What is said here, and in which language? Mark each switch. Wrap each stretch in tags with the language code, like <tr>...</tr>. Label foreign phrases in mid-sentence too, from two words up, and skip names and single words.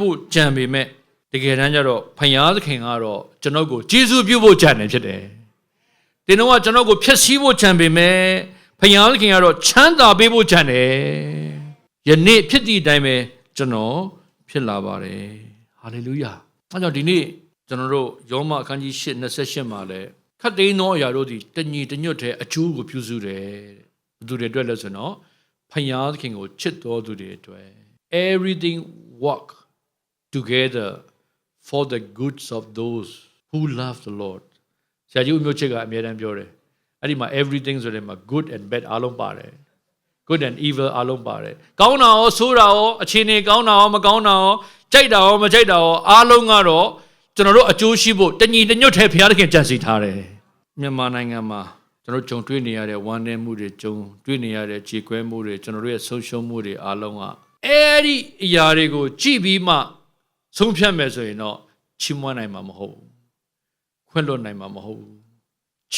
<my>ဖို့ကြံပေမဲ့တကယ်တမ်းကျတော့ဖယားသခင်ကတော့ကျွန်ုပ်ကိုကျေးဇူးပြုဖို့ကြံတယ်ဖြစ်တယ်တင်တော့ကကျွန်ုပ်ကိုဖျက်ဆီးဖို့ကြံပေမဲ့ဖယားသခင်ကတော့ချမ်းသာပေးဖို့ကြံတယ်ယနေ့ဖြစ်သည့်အတိုင်းပဲကျွန်တော်ဖြစ်လာပါတယ်ဟာလေလုယာအဲကြောင့်ဒီနေ့ကျွန်တော်တို့ယောမအခန်းကြီး8:28မှာလဲခတ်သိမ်းသောအရာတို့သည်တညီတညွတ်တဲ့အကျိုးကိုပြုစုတယ် ဘသူတွေအတွက်လဲဆိုတော့ဖယားသခင်ကိုချစ်တော်သူတွေအတွက်</my> <en>everything work together for the goods of those who love the Lord</en> <my>ဆရာကြီးဦးမျိုးချစ်ကအမြဲတမ်းပြောတယ်အဲ့ဒီမှာ everything ဆိုတဲ့မှာ</my> <en>good and bad</en> <my>အားလုံးပါတယ်</my> <en>good and evil</en> <my>အားလုံးပါတယ်ကောင်းတာရောဆိုးတာရောအခြေအနေကောင်း တာရောမကောင်းတာရောကြိုက်တာရောမကြိုက်တာရောအားလုံးကတော့ကျွန်တော်တို့အကျိုးရှိဖို့တညီတညွတ်ထဲဘုရားသခင်ကြံစည်ထားတယ်မြန်မာနိုင်ငံမှာကျွန်တော်ကြုံတွေ့နေရတဲ့ဝမ်းနည်းမှုတွေကြုံတွေ့နေရတဲ့ကြေကွဲမှုတွေကျွန်တော် တို့ရဲ့ဆုံးရှုံးမှုတွေအားလုံးကအဲ့ဒီအရာတွေကိုကြည့်ပြီးမှဆုံးဖြတ်မယ်ဆိုရင်တော့ချီးမွမ်းနိုင်မှာမဟုတ်ဘူးခွင့်လွှတ်နိုင်မှာမဟုတ်ဘူးခြေ</my>